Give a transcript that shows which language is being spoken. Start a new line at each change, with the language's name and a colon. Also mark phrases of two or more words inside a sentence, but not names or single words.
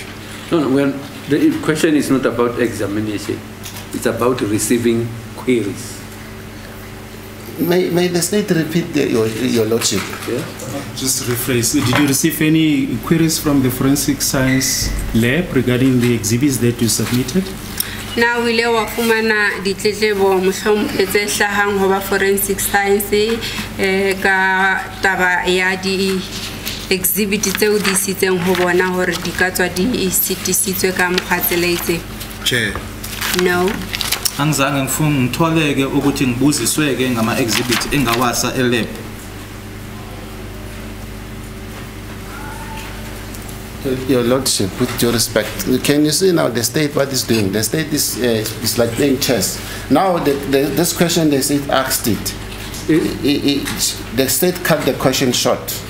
English: No, well, the question is not about examination. It's about receiving queries. May the state repeat your Lordship? Yeah? Just rephrase. Did you receive any queries from the forensic science lab regarding the exhibits that you submitted?
Southern Sotho: Na wile wa fumana ditletlebo mohlomong tse hlahang ho ba
English: forensic science
Southern Sotho: ka taba ya di exhibit tseo di sitseng ho bona hore di ka tswa di sitisitswe ka mokgatseleitse?
English: Chair. No.
Zulu: Angizange ngitholeke ukuthi ngibuzisweke ngama exhibits engawasa elab.
English: Your Lordship, with your respect, can you see now the state what is doing? The state is like playing chess. Now this question the state asked it. The state cut the question short.